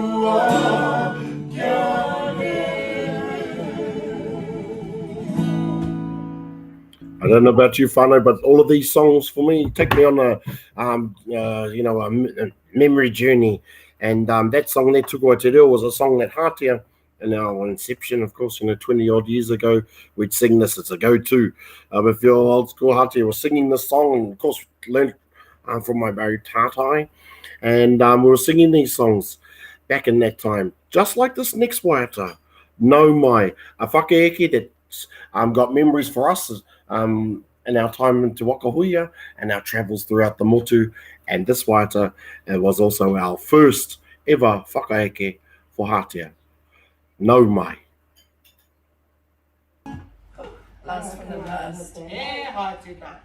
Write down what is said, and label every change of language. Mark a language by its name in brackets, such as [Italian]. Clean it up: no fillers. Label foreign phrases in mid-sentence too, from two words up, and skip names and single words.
[English] I don't know about you, Whānau, but all of these songs for me take me on a memory journey. And that song, that Tuku Te Reo, was a song that Hātea, in our inception, of course, 20 odd years ago, we'd sing this. It's a go-to. If your old school Hātea was singing this song, and of course, learned from my Barry Tātai, and we were singing these songs back in that time, just like this next waiata, No Mai, a whakaeke that's got memories for us in our time in Te Wakahuia and our travels throughout the motu. And this waiata was also our first ever whakaeke for Hātea. No Mai. Last from the last. Yeah, hard to not.